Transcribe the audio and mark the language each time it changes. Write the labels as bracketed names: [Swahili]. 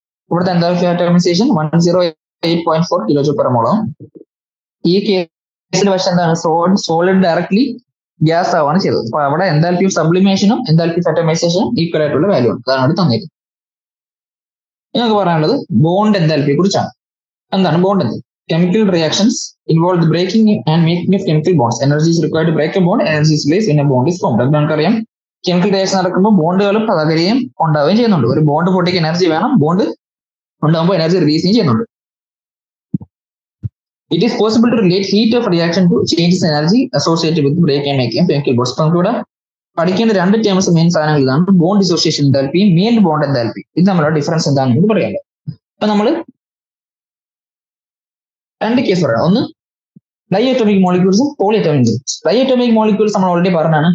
[Malayalam] ഇവിടുത്തെ enthalpy of atomisation 108.4 kJ/mol. ഈ കേസിൽ പക്ഷെ എന്താണ് സോളിഡ് ഡയറക്ട്ലി ഗ്യാസ് ആവാണ് ചെയ്തത്. അപ്പൊ അവിടെ enthalpy of സബ്ലിമേഷനും enthalpy of അറ്റോമൈസേഷനും equal ആയിട്ടുള്ള വാല്യൂ ആണ്. അതാണ് അവിടെ തന്നിരിക്കുന്നത്. ഞങ്ങൾക്ക് പറയാനുള്ളത് ബോണ്ട് എൻതാൽപ്പിയെ കുറിച്ചാണ്. എന്താണ് bond എന്തൽപ്പി? [English] Chemical reactions involve the breaking and making of chemical bonds. Energy is required to break a bond. Energy is placed when a bond is formed. [Malayalam] അത് നമുക്കറിയാം, കെമിക്കൽ റിയാക്ഷൻ നടക്കുമ്പോൾ ബോണ്ടുകളും പകരുകയും ഉണ്ടാവുകയും ചെയ്യുന്നുണ്ട്. ഒരു ബോണ്ട് പൊട്ടിക്ക് എനർജി വേണം, bond ഉണ്ടാകുമ്പോൾ energy release ചെയ്യുന്നുണ്ട്. [English] It is possible to relate heat of reaction to changes in energy associated with breaking and making of chemical bonds. [Malayalam] അപ്പൊ നമുക്കിവിടെ പഠിക്കേണ്ട രണ്ട് ടേംസ് മെയിൻ സാധനങ്ങൾ ഇതാണ്: bond dissociation എൻതാൽപ്പിയും main bond enthalpy. ഇത് തമ്മിലുള്ള ഡിഫറൻസ് എന്താണെന്ന് പറയാമല്ലോ. അപ്പൊ നമ്മൾ രണ്ട് കേസ് പറയാം. ഒന്ന് ഡൈഅറ്റോമിക് മോളിക്യൂൾസും പോളിഅറ്റോമിക് മോളിക്യൂൾസ്. ഡൈഅറ്റോമിക് മോളിക്യൂൾസ് നമ്മൾ ഓൾറെഡി പറഞ്ഞാണ്.